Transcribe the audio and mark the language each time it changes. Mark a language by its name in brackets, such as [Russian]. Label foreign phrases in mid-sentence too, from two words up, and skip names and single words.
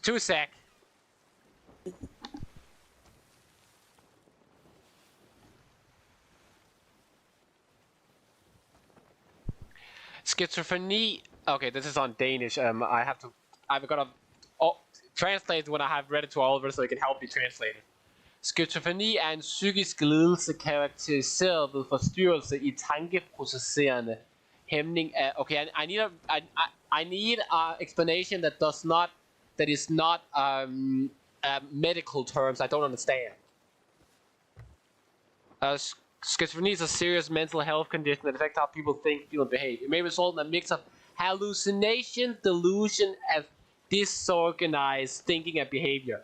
[English] 2 sec. Schizophrenia. Okay, this is on Danish. I've got to translate when I have read it to Oliver, so he can help me translate it. [Danish] Skizofreni er en psykisk lidelse karakteriseret ved forstyrrelse i tankeprocesserende hæmning af. [English] Okay, I need a explanation that is not medical terms I don't understand. Schizophrenia is a serious mental health condition that affects how people think, feel, and behave. It may result in a mix of hallucination, delusion, and disorganized thinking and behavior.